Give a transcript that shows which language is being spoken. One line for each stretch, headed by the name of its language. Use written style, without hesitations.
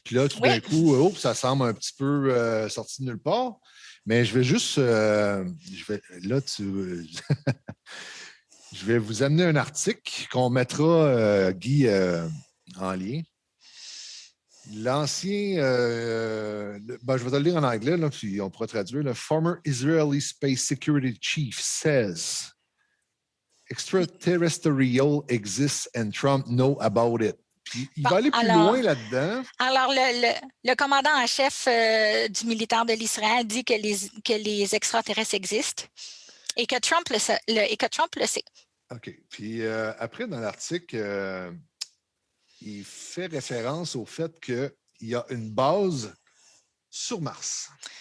French: Puis là, tout d'un coup, ça semble un petit peu sorti de nulle part. Mais je vais juste... je vais vous amener un article qu'on mettra, Guy, en lien. L'ancien... je vais te le lire en anglais, là, puis on pourra traduire. Le
English: former Israeli Space Security Chief says... Extraterrestrial exists and Trump know about it.
French: Puis, il va aller plus loin là-dedans. Alors, le commandant en chef du militaire de l'Israël dit que les extraterrestres existent et que Trump le sait. OK. Puis après, dans l'article, il fait référence au fait qu'il y a une base sur Mars.